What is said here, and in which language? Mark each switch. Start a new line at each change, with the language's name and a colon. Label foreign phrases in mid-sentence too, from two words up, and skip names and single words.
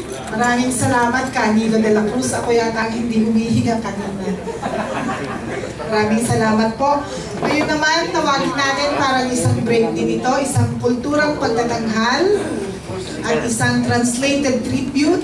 Filipino: Maraming salamat, Canilo de la Cruz. Ako yata ang hindi humihinga kanina. Maraming salamat po. Ngayon naman, tawagin natin para isang break din ito, isang kulturang pagtatanghal at isang
English: translated tribute.